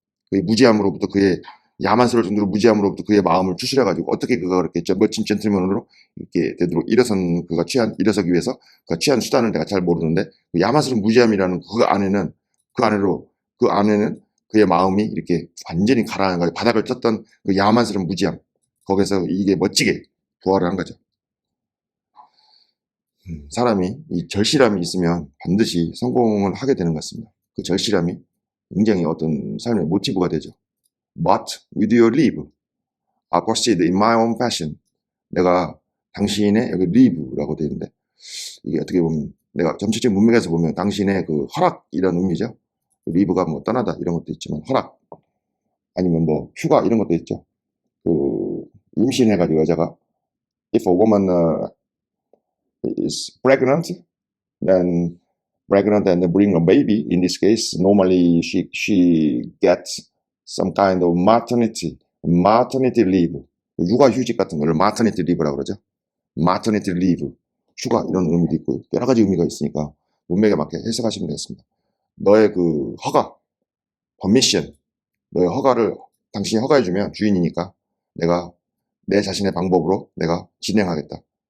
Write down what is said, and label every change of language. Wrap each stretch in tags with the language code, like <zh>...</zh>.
<ko>그의 무지함으로부터 그의 야만스러울 정도로 무지함으로부터 그의 마음을 추스려가지고 어떻게 그가 그렇게 멋진 젠틀맨으로 이렇게 되도록 일어서기 위해서 그가 취한 수단을 내가 잘 모르는데 그 야만스러운 무지함이라는 그 안에는 그의 마음이 이렇게 완전히 가라앉아 바닥을 쳤던 그 야만스러운 무지함 거기서 이게 멋지게 부활을 한 거죠. 사람이 이 절실함이 있으면 반드시 성공을 하게 되는 것 같습니다. 그 절실함이 굉장히 어떤 삶의 모티브가 되죠.</ko> <en>But with your leave, I proceed in my own fashion.</en> <ko>내가 당신의 여기 leave라고 되어 있는데 이게 어떻게 보면 내가 전체적인 문맥에서 보면 당신의 그 허락 이런 의미죠. leave가 뭐 떠나다 이런 것도 있지만 허락 아니면 뭐 휴가 이런 것도 있죠. 그 임신해가지고 여자가</ko> <en>if a woman is pregnant, then pregnant and bring a baby. In this case, normally she gets some kind of maternity leave.</en> <ko>육아휴직 같은 걸</ko> <en>maternity leave</en> <ko>라고 그러죠. maternity leave, 휴가 이런 의미도 있고 여러 가지 의미가 있으니까 문맥에 맞게 해석하시면 되겠습니다. 너의 그 허가,</ko> <en>permission,</en> <ko>너의 허가를 당신이 허가해주면 주인이니까 내가 내 자신의 방법으로 내가 진행하겠다.</ko>